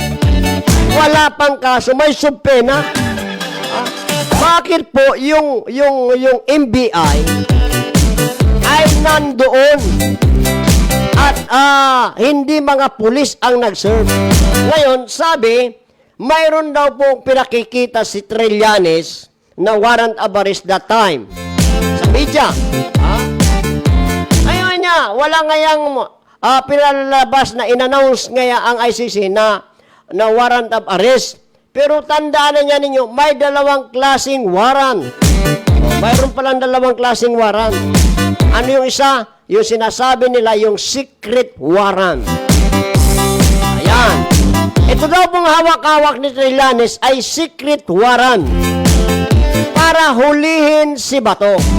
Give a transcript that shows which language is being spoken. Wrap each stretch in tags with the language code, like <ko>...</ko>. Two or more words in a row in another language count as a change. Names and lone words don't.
<tl>Wala pang kaso, may subpena. Bakit po yung NBI ay nandoon at hindi mga pulis ang nag-serve? Ngayon, sabi, mayroon daw pong pinakikita si Trillanes na</tl> <en>warrant of arrest that time.</en> <tl>Sa media. Ayun niya, wala ngayang pinalabas na in-announce ngaya ang ICC na</tl> <en>warrant of arrest.</en> <tl>Pero tandaan na niya ninyo, may dalawang klaseng warrant. Mayroon palang dalawang klaseng warrant. Ano yung isa? Yung sinasabi nila, yung</tl> <en>secret warrant.</en> <tl>Ayan. Ito daw pong hawak-hawak ni Trillanes ay</tl> <en>secret warrant</en> <tl>para hulihin si Bato.</tl>